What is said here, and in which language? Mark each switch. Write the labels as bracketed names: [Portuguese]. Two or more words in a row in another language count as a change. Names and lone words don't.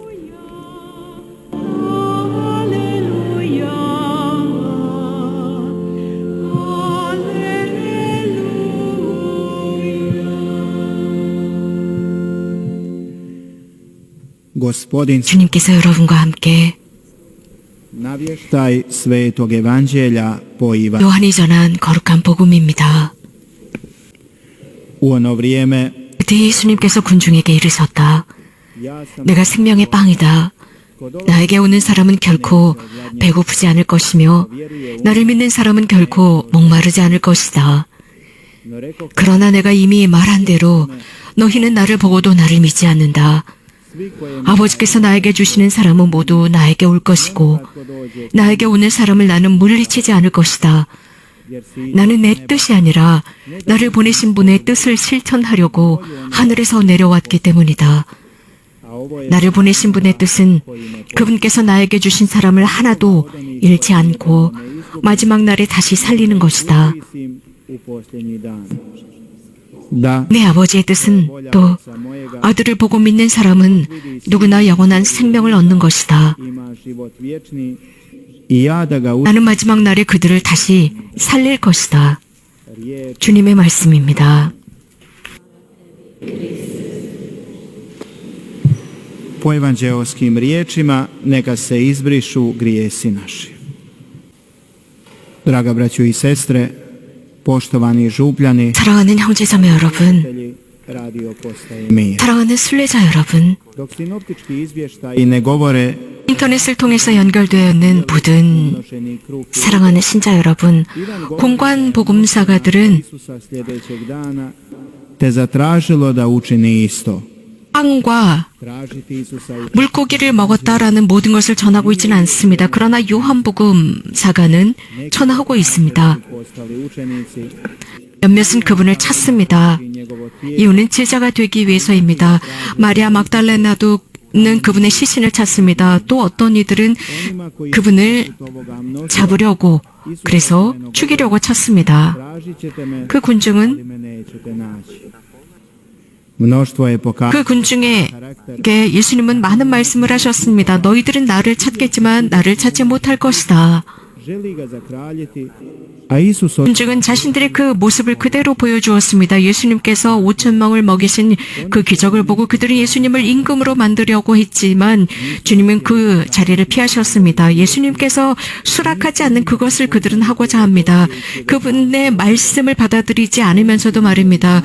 [Croatian] Gospodin [Korean] 주님께서 여러분과 함께 [Croatian] navještaj Svetog Evanđelja po Ivanu. [Korean] 요한이 전한 거룩한 복음입니다. [Croatian] U ono vrijeme [Korean] 그때 예수님께서 군중에게 이르셨다. [Croatian] ja sam [Korean] 내가 생명의 빵이다. 나에게 오는 사람은 결코 배고프지 않을 것이며 나를 믿는 사람은 결코 목마르지 않을 것이다. [Croatian] no rekao [Korean] 그러나 내가 이미 말한 대로 너희는 나를 보고도 나를 믿지 않는다. [Croatian] svi koje [Korean] 아버지께서 나에게 주시는 사람은 모두 나에게 올 것이고 [Croatian] ko dođe [Korean] 나에게 오는 사람을 나는 물리치지 않을 것이다. [Croatian] jer si [Korean] 나는 내 뜻이 아니라 나를 보내신 분의 뜻을 실천하려고 하늘에서 내려왔기 때문이다. [Croatian] a ovo je [Korean] 나를 보내신 분의 뜻은 그분께서 나에게 주신 사람을 하나도 잃지 않고 마지막 날에 다시 살리는 것이다. [Croatian] isim u posljednji dan. Da [Korean] 내 아버지의 뜻은 또 [Croatian] sa mojega [Korean] 아들을 보고 믿는 사람은 누구나 영원한 생명을 얻는 것이다. [Croatian] ima život vječni i ja da ga [Korean] 나는 마지막 날에 그들을 다시 살릴 것이다. [Croatian] riječ [Korean] 주님의 말씀입니다. [Croatian] po evanđeoskim riječima neka se izbrišu grijesi naši. Draga braćo i sestre, poštovani župljani, [Korean] 사랑하는 형제자매 여러분, [Croatian] prijatelji radio postaje mir. [Korean] 사랑하는 순례자 여러분, [Croatian] Dok sinoptički izvještaji ne govore [Korean] 인터넷을 통해서 연결되어 있는 모든 [Croatian] nošeni kruh [Korean] 사랑하는 신자 여러분, 공관 복음사가들은 [Croatian] Isusa sljedećeg dana, te zatražilo da učini isto. [Korean] 빵과 [Croatian] Tražiti Isusa u [Korean] 물고기를 먹었다라는 모든 것을 전하고 있지는 않습니다. 그러나 요한복음사가는 전하고 있습니다. [Croatian] postali učenici [Korean] 몇몇은 그분을 찾습니다. [Croatian] i njegovo tijelo [Korean] 이유는 제자가 되기 위해서입니다. 마리아 막달레나도는 그분의 시신을 찾습니다. 또 어떤 이들은 [Croatian] onima koji [Korean] 그분을 [Croatian] su ovoga mnoštva [Korean] 잡으려고, 그래서 죽이려고 찾습니다. [Croatian] tražit ćete me, [Korean] 그 [Croatian] ali [Korean] 군중은 [Croatian] me nećete naći. Mnoštvo je [Korean] 그 [Croatian] pokazalo [Korean] 군중에게 예수님은 많은 말씀을 하셨습니다. 너희들은 나를 찾겠지만 나를 찾지 못할 것이다. [Croatian] želi ga zakraljiti, a Isus od [Korean] 군중은 자신들의 그 모습을 그대로 보여주었습니다. 예수님께서 5,000명을 먹이신 그 기적을 보고 그들이 예수님을 임금으로 만들려고 했지만 주님은 그 자리를 피하셨습니다. 예수님께서 수락하지 않는 그것을 그들은 하고자 합니다. 그분의 말씀을 받아들이지 않으면서도 말입니다.